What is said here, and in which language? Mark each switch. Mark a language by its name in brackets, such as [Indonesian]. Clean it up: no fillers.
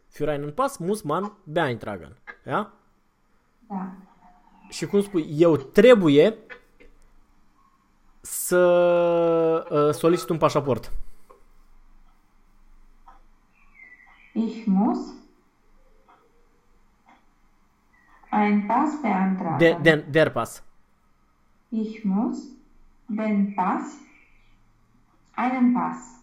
[German] Für einen Pass muss man beantragen. Ja? [Romanian] Da. Și cum spui, eu trebuie să solicit un pașaport. [German] Ich muss ein Pass beantragen. Der Pass. Ich muss den Pass einen Pass.